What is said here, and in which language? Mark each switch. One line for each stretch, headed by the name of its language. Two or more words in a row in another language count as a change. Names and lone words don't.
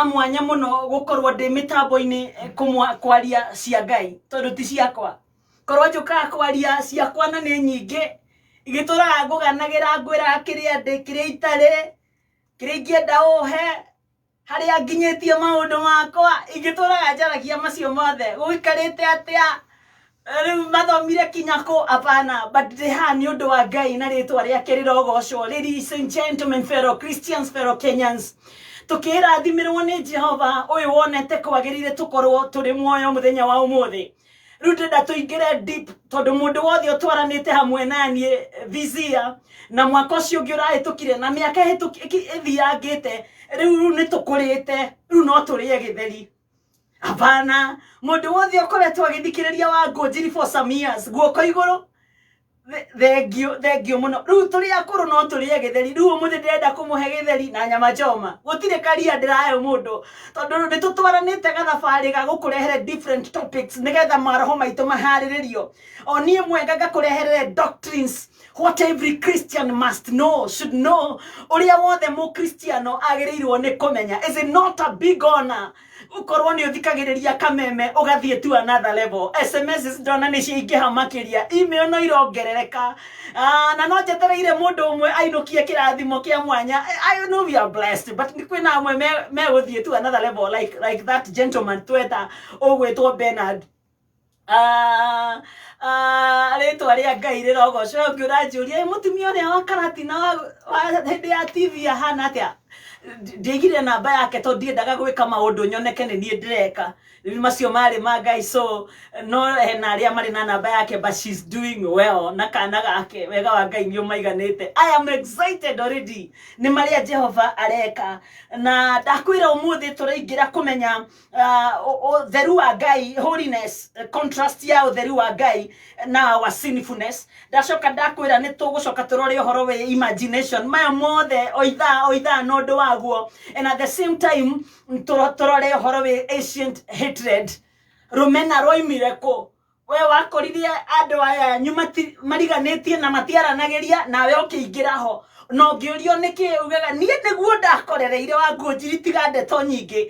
Kikuyu: mwanya muno gukorwo ndi mitambo-ini kwaria cia Ngai tondu ti ciakwa korwo njukaga kwaria ciakwa na ni nyingi igituraga nguganagira ngwira kiria ndi kiria itari kiria ingienda uhe haria nginyitie maundu makwa igituraga njaragia macio mothe guikarite atia mathomire kinyako apana,
English: but they had
Kikuyu: ni undu wa Ngai na ritwa riake rirogocwo.
English: Ladies and gentlemen, fellow Christians, fellow Kenyans,
Kikuyu: tukirathimĩrwo nĩ Jehova ũyũ wonete kwagĩrĩire tukorwo tũrĩ muoyo mũthenya wa ũmũthĩ. Rĩu ndĩrenda tũingĩre deep tondũ mũndũ wothe ũtwaranĩte hamwe naniĩ Vizia na mwaka ũcio ũngĩ ũrahĩtũkire na mĩaka ĩthiangĩte, rĩu nĩ tũkũrĩte, rĩu no tũrĩe gĩtheri. Apana, mũndũ wothe ũkoretwo agĩthikĩrĩria Wangũnjiri
English: for some years,
Kikuyu: guoko igũrũ, thengio mũno. Rĩu tũrĩ akũrũ no tũrĩe gĩtheri. Rĩu ũmũthĩ ndĩrenda kũmũhe gĩtheri na nyama choma. Gũtirĩ karia ndĩrahe mũndũ tondũ nĩ tũtwaranĩte gathabarĩ ga gũkũrehere
English: different topics
Kikuyu: nĩgetha maroho maitũ maharĩrĩrio. O niĩ mwenga ngakũrehere
English: doctrines, what every Christian must know, should know.
Kikuyu: Ũrĩa wothe mũkristiano agĩrĩirwo nĩ kũmenya.
English: Is it not a big honor
Kikuyu: ukorwo ni uthikagiriria kameme ugathie
English: to another level?
Kikuyu: SMS ndona ni ciingĩha makĩria, email no irongerereka, na no njetereire mũndũ ũmwe ainukie kĩrathimo kĩa mwanya.
English: I know we are blessed, but
Kikuyu: ni kwĩna amwe megũthie
English: to another level like that gentleman
Kikuyu: tweta ũgwĩtwo Bernard. Rĩtwa rĩa Ngai rĩrogocwo. Ũngĩ ũranjũria mũtumia ũrĩa wa Karatina wa hĩndĩ ya TV ahana atĩa? Ndigire namba yake tondũ ndiendaga gwĩka maũndũ nyoneke nĩ niĩ ndĩreka. Rĩu macio marĩ ma Ngai, so no hena arĩa marĩ na namba yake,
English: but she's doing well
Kikuyu: na kana gake wega wa Ngai nĩ ũmaiganĩte.
English: I am excited already
Kikuyu: nĩ marĩa Jehova areka, na ndakwĩra ũmũthĩ tũraingĩra kũmenya ũtheru wa Ngai, holiness, contrast ya ũtheru wa Ngai na
English: our sinfulness.
Kikuyu: Ndacoka ndakwĩra nĩ tũgũcoka tũrore ũhoro wa imagination, maya mothe oitha no ũndũ waguo,
English: and at the same time
Kikuyu: tũrore ũhoro wa
English: ancient hatred.
Kikuyu: Rũmena roimire kũ? We wakoririe andũ aya mariganĩtie na matiaranagĩria, nawe ũkĩingĩra ho no ngĩũrio nĩkĩ ugaga niĩ nĩguo ndakorereire Wangũnjiri tiga ndeto nyingĩ.